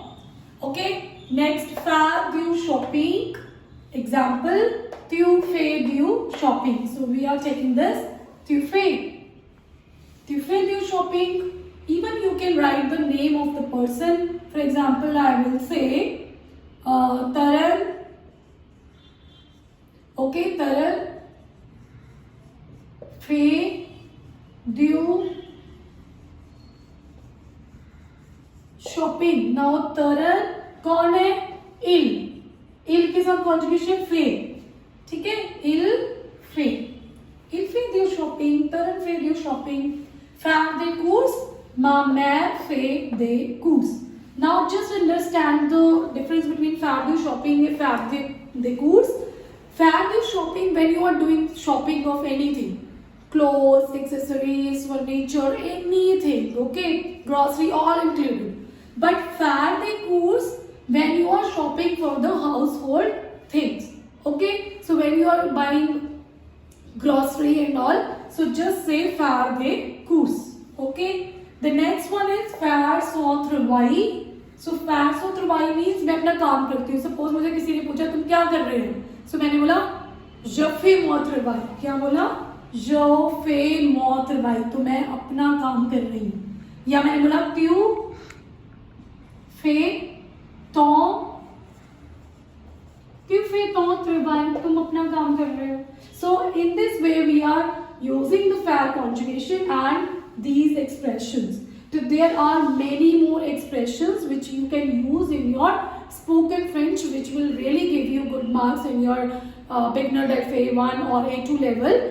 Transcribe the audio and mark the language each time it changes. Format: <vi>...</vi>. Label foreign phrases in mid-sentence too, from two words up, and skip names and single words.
<en>Okay, next,</en> <fr>faire du shopping. Example, tu fais du shopping.</fr> <en>So we are taking this.</en> <fr>Tu fais du shopping.</fr> <en>Even you can write the name of the person. For example, I will say Taran.</en> <fr>Okay, Taran fait du shopping.</fr> <hi>Now Taran कौन है? Il के साथ conjugation fait. ठीक है?</hi> <fr>Il fait du shopping. Taran fait du shopping. Faire des courses. Ma mère fait des courses.</fr> <en>Now just understand the difference between</en> <fr>faire du shopping</fr> <en>and</en> <fr>faire des courses. Faire du shopping</fr> <en>when you are doing shopping of anything. Clothes, accessories, furniture, anything. Okay? Grocery, all included. But</en> <fr>faire des courses</fr> <en>when you are shopping for the household things. Okay? So when you are buying grocery and all, so just say</en> <fr>faire des courses.</fr> <en>Okay? The next one is</en> <fr>faire son travail.</fr> <en>So</en> <fr>faire son travail</fr> <en>means</en> <hi>मैं अपना काम करती हूँ. Suppose मुझे किसी ने पूछा तुम क्या कर रहे हो? So मैंने बोला</hi> <fr>je fais mon travail.</fr> <hi>क्या बोला?</hi> <fr>Je fais mon travail.</fr> <hi>तो मैं अपना काम कर रही हूँ. या मैंने बोला</hi> <fr>tu fais ton travail.</fr> <hi>तुम अपना काम कर रहे हो.</hi> <en>So in this way we are using the faire conjugation and these expressions. So there are many more expressions which you can use in your spoken French, which will really give you good marks in your beginner FA1 or A2 level.</en>